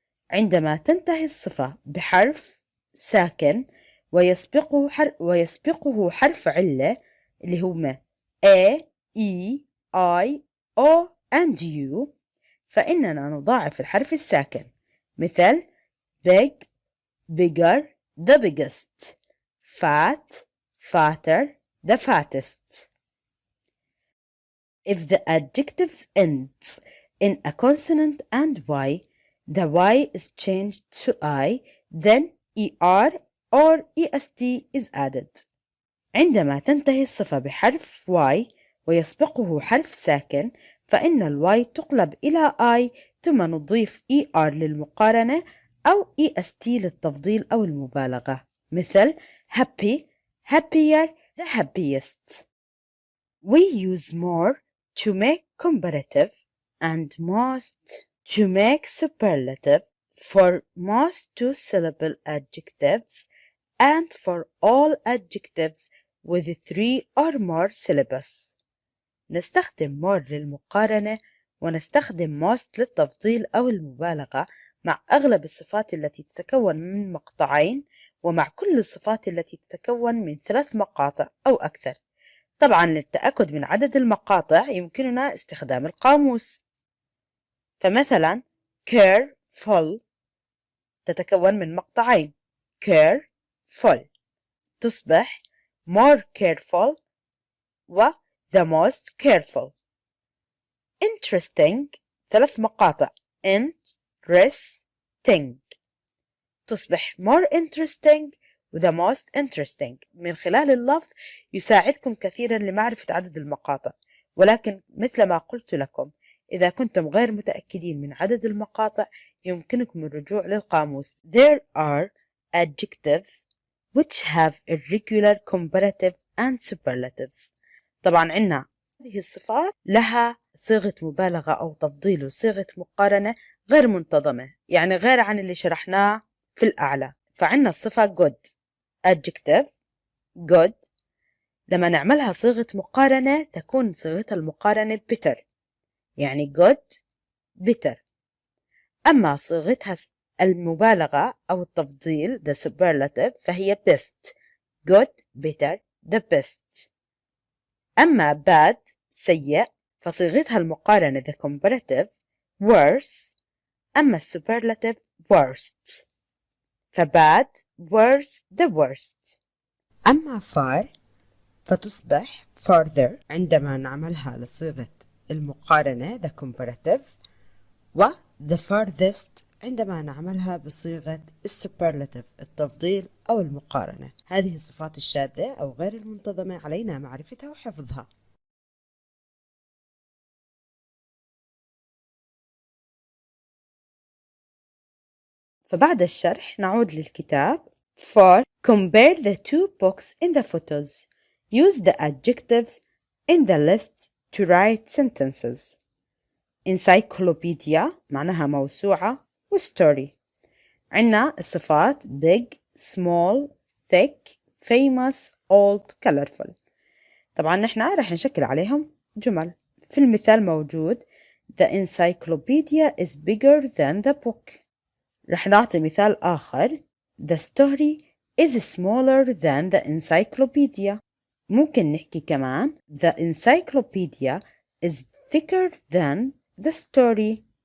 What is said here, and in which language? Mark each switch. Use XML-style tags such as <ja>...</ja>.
<ar>عندما تنتهي الصفة بحرف ساكن ويسبقه حرف علة اللي هما A, E, I, O and U، فإننا نضاعف الحرف الساكن، مثل</ar> <en>big bigger the biggest، fat fatter the fattest. If the adjective ends in a consonant and Y, the Y is changed to I, then ER or EST is added.</en> <ar>عندما تنتهي الصفة بحرف Y ويسبقه حرف ساكن فإن الواي تقلب إلى I ثم نضيف ER للمقارنة أو EST للتفضيل أو المبالغة، مثل</ar> <en>happy happier the happiest. We use more to make comparative and most to make superlative for most 2-syllable adjectives and for all adjectives with 3 or more syllables.</en> <ar>نستخدم more للمقارنة ونستخدم most للتفضيل أو المبالغة مع أغلب الصفات التي تتكون من مقطعين ومع كل الصفات التي تتكون من 3 مقاطع أو أكثر. طبعا للتأكد من عدد المقاطع يمكننا استخدام القاموس. فمثلا careful تتكون من مقطعين careful، تصبح</ar> <en>more careful</en> <ar>و</ar> <en>the most careful. interesting 3 مقاطع interesting، تصبح more interesting و the most interesting.</en> <ar>من خلال اللفظ يساعدكم كثيرا لمعرفة عدد المقاطع، ولكن مثل ما قلت لكم إذا كنتم غير متأكدين من عدد المقاطع يمكنكم الرجوع للقاموس.</ar> <en>There are adjectives which have irregular comparative and superlatives.</en> <ar>طبعا عنا هذه الصفات لها صيغة مبالغة أو تفضيل وصيغة مقارنة غير منتظمة، يعني غير عن اللي شرحناه في الأعلى. فعنا الصفة good adjective good لما نعملها صيغة مقارنة تكون صيغتها المقارنة better، يعني</ar> <en>good better.</en> <ar>أما صيغتها المبالغة أو التفضيل the superlative فهي best</ar> <en>good better the best.</en> <ar>أما bad سيء فصيغتها المقارنة</ar> <en>the comparative worse، أما superlative worst، فbad worse the worst.</en> <ar>أما far فتصبح farther عندما نعملها لصيغة المقارنة the comparative، و</ar> <en>the farthest</en> <ar>عندما نعملها بصيغة superlative التفضيل أو المقارنة. هذه الصفات الشاذة أو غير المنتظمة علينا معرفتها وحفظها. فبعد الشرح نعود للكتاب.</ar> <en>For compare the two books in the photos. Use the adjectives in the list to write sentences.</en> <ar>Encyclopedia معناها موسوعة، وstory. عنا الصفات</ar> <en>big, small, thick, famous, old, colorful.</en> <ar>طبعا نحن رح نشكل عليهم جمل. في المثال موجود</ar> <en>The encyclopedia is bigger than the book.</en> <ar>رح نعطي مثال آخر</ar> <en>The story is smaller than the encyclopedia.</en> <ar>ممكن نحكي كمان</ar> <en>The encyclopedia is thicker than the story.</en>